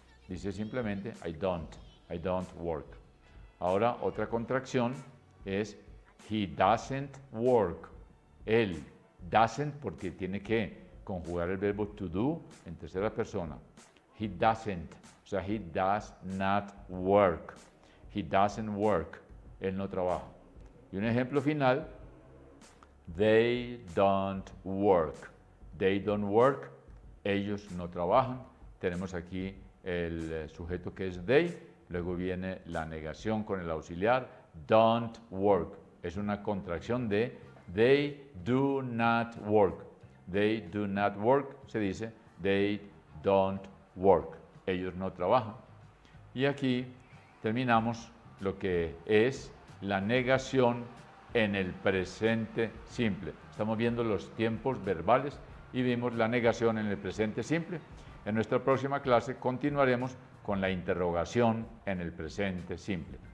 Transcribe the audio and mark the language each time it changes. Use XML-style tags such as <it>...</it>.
<es>Dice simplemente</es> <en>I don't work.</en> <es>Ahora otra contracción es</es> <en>he doesn't work.</en> <es>Él doesn't porque tiene que conjugar el verbo to do en tercera persona.</es> <en>He doesn't,</en> <es>o sea,</es> <en>he does not work. He doesn't work.</en> <es>Él no trabaja. Y un ejemplo final,</es> <en>they don't work. They don't work.</en> <es>Ellos no trabajan. Tenemos aquí el sujeto que es they, luego viene la negación con el auxiliar, don't work. Es una contracción de</es> <en>they do not work. They do not work,</en> <es>se dice</es> <en>they don't work.</en> <es>Ellos no trabajan. Y aquí terminamos lo que es la negación en el presente simple. Estamos viendo los tiempos verbales y vimos la negación en el presente simple. En nuestra próxima clase continuaremos con la interrogación en el presente simple.</es>